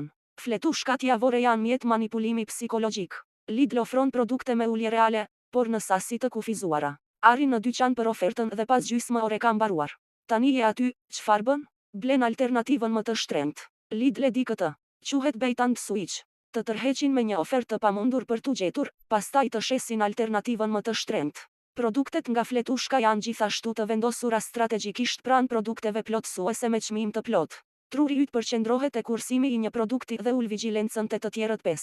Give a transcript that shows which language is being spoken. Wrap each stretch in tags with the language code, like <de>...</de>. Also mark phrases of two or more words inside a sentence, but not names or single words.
<sq>Fletushkat javore janë mjet manipulimi psikologjik. Lidl ofron produkte me ulje reale, por në sasi të kufizuara. Arri në dyqan për ofertën dhe pas gjysmë ore ka mbaruar. Tani je aty, çfarë bën? Blen alternativën më të shtrenjtë. Lidl e di këtë. Quhet</sq> <en>bait and switch.</en> <sq>Të tërheqin me një ofertë të pamundur për t'u gjetur, pastaj të shesin alternativën më të shtrenjtë. Produktet nga fletushka janë gjithashtu të vendosura strategjikisht pranë produkteve plotësuese me çmim të plotë. Truri yt përqendrohet te kursimi i një produkti dhe ul vigjilencën te të tjerët 5.</sq>